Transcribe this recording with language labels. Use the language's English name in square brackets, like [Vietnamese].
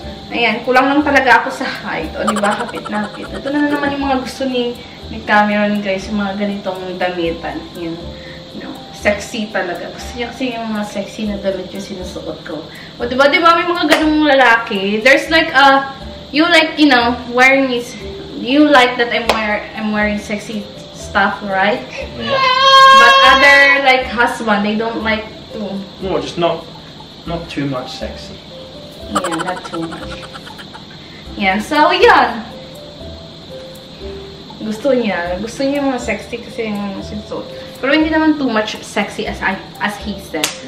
[Filipino] Ayan, kulang lang talaga ako sa height. O diba, hapit na hapit. Ito na naman yung mga gusto ni Cameron guys, yung mga ganitong damitan. Yun, [English] you know, [Filipino] sexy talaga. Gusto niya kasi yung mga sexy na damit yung sinusuot ko. O diba, may mga ganung lalaki. [English] There's like you like, you know, wearing this. You like that I'm wearing sexy stuff, right? Yeah. But other like husband, they don't like to. No, just not too much sexy. Yeah, not too much. Yeah, so yan. [Filipino] Gusto niya yung mga sexy kasi yung sinusuot. Pero hindi naman [English] too much sexy as he said.